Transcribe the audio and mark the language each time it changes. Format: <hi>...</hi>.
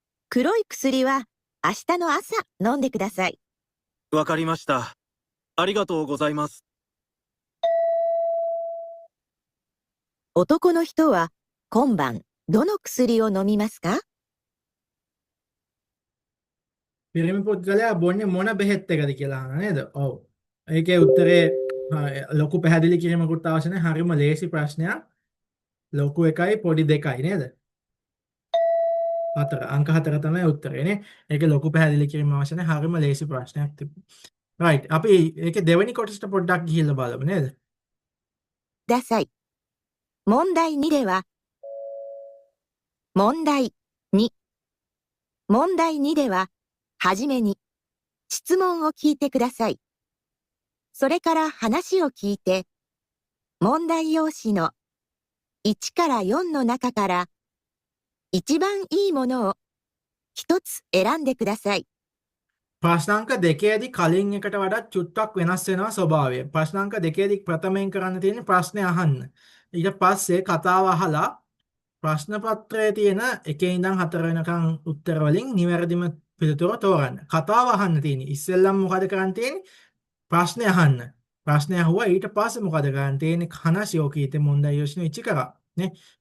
<ja>黒い薬は明日の朝飲んでください。わかりました。ありがとうございます。男の人は今晩どの薬を飲みますか？</ja> <si>පිරිමි පුද්ගලයා බොන්නේ මොන බෙහෙත් එකද කියලා අහන නේද? ඔව්. ඒකේ උත්තරේ ලොකු පැහැදිලි කිරීමකුත් අවශ්‍ය නැහැ. හරිම ලේසි ප්‍රශ්නයක්. ලොකු එකයි පොඩි දෙකයි නේද? 4 අංක 4 තමයි උත්තරේ නේ. ඒකේ ලොකු පැහැදිලි කිරීම අවශ්‍ය නැහැ. හරිම ලේසි ප්‍රශ්නයක් තිබුණා. right. අපි ඒකේ දෙවෙනි කොටසට පොඩ්ඩක් ගිහිල්ලා බලමු නේද?</si> <ja>ください。問題2では、問題2。問題2では、はじめに質問を聞いてください。それから話を聞いて、問題用紙の1から4の中から一番いいものを一つ選んでください。</ja> <si>ප්‍රශ්නාංක දෙකේදී කලින් එකට වඩා චුට්ටක් වෙනස් වෙනවා ස්වභාවය. ප්‍රශ්නාංක දෙකේදී ප්‍රථමයෙන් කරන්න තියෙන්නේ ප්‍රශ්නේ අහන්න. ඊට පස්සේ කතාව අහලා ප්‍රශ්න පත්‍රයේ තියෙන 1 ඉඳන් 4 වෙනකන් උත්තර වලින් නිවැරදිම පිළිතුර තෝරන්න. කතාව අහන්න තියෙන්නේ. ඉස්සෙල්ලම මොකද කරන්න තියෙන්නේ? ප්‍රශ්නේ අහන්න. ප්‍රශ්නේ අහුවා ඊට පස්සේ මොකද කරන්න තියෙන්නේ?</si> <ja>話を聞いて問題用紙の1から네.</ja>